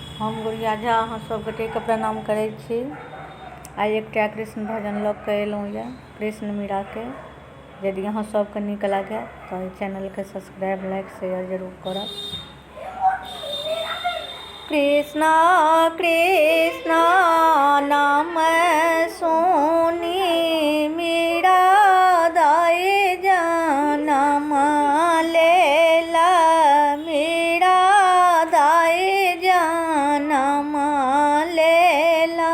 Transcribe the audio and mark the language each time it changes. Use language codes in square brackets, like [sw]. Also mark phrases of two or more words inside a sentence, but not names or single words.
[mai] हम गुड़िया झा अहाँ सब गोटेके प्रणाम करै छी। आइ एकटा कृष्ण भजन लऽ कऽ अयलहुँ यऽ कृष्ण मीराके। यदि अहाँ सबके नीक लागै तऽ चैनलके [en] subscribe like share [mai] जरूर करब। कृष्णा कृष्णा नाम सुनी मीरा दाई जनम लेला, मीरा दाई जनम लेला।